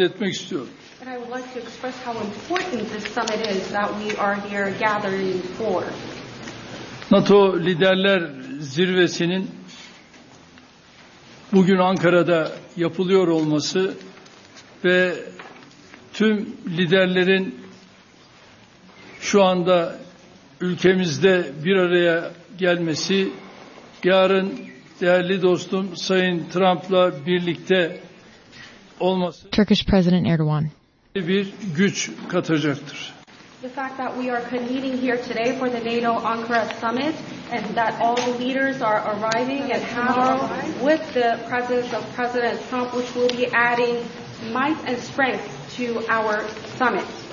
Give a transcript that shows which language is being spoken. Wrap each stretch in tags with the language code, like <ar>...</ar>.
<en>And I would like to express how important this summit is that we are here gathering for.</en> <tr>NATO liderler zirvesinin bugün Ankara'da yapılıyor olması ve tüm liderlerin şu anda ülkemizde bir araya gelmesi, yarın değerli dostum Sayın Trump'la birlikte olması</tr> <en>Turkish President Erdogan</en> <tr>bir güç katacaktır.</tr> <en>The fact that we are convening here today for the NATO Ankara summit and that all the leaders are arriving at tomorrow with the presence of President Trump, which will be adding might and strength to our summit.</en>